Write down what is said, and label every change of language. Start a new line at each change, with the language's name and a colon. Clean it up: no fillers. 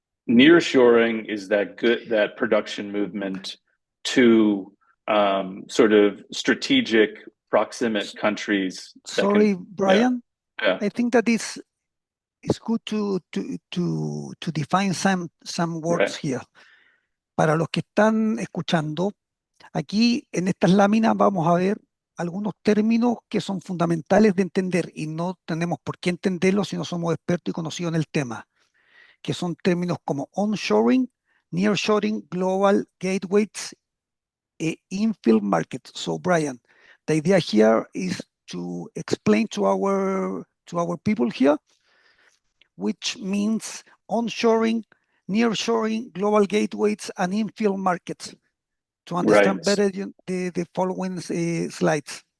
English: Nearshoring is that production movement to sort of strategic proximate countries. Sorry, Brian. Yeah. I think that it's good to define some words Right. here.
Spanish: Para los que están escuchando, aquí en estas láminas vamos a ver algunos términos que son fundamentales de entender y no tenemos por qué entenderlos si no somos expertos y conocidos en el tema, que son términos como onshoring, nearshoring, global gateways, infill markets.
English: So, Brian, the idea here is to explain to our people here, which means onshoring, nearshoring, global gateways, and infill markets to understand Right. better the following slides.